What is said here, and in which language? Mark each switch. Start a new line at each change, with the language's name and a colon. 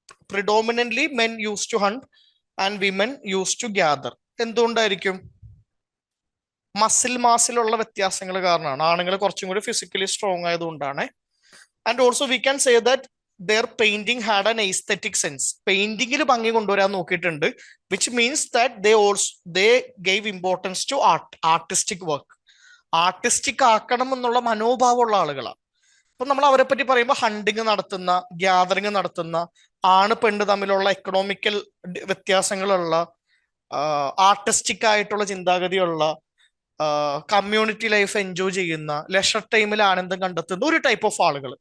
English: Predominantly men use to hunt and women use to gather.
Malayalam: എന്തുകൊണ്ടായിരിക്കും? മാസിലുള്ള വ്യത്യാസങ്ങൾ കാരണമാണ്. ആണുങ്ങൾ കുറച്ചും കൂടി ഫിസിക്കലി സ്ട്രോങ് ആയതുകൊണ്ടാണ്.
English: And also we can say that their painting had an aesthetic sense.
Malayalam: പെയിന്റിങ്ങിൽ ഭംഗി കൊണ്ടുവരാൻ നോക്കിയിട്ടുണ്ട്.
English: Which means that they gave importance to artistic work.
Malayalam: Artistic ആക്കണം എന്നുള്ള മനോഭാവമുള്ള ആളുകളാണ്. അപ്പൊ നമ്മൾ അവരെ പറ്റി പറയുമ്പോൾ ഹണ്ടിങ് നടത്തുന്ന, ഗ്യാതറിങ് നടത്തുന്ന, ആണ് പെണ്ണ് തമ്മിലുള്ള എക്കണോമിക്കൽ വ്യത്യാസങ്ങളുള്ള, ആർട്ടിസ്റ്റിക് ആയിട്ടുള്ള ചിന്താഗതിയുള്ള, കമ്മ്യൂണിറ്റി ലൈഫ് എൻജോയ് ചെയ്യുന്ന, ലെഷർ ടൈമിൽ ആനന്ദം കണ്ടെത്തുന്ന ഒരു ടൈപ്പ് ഓഫ് ആളുകൾ.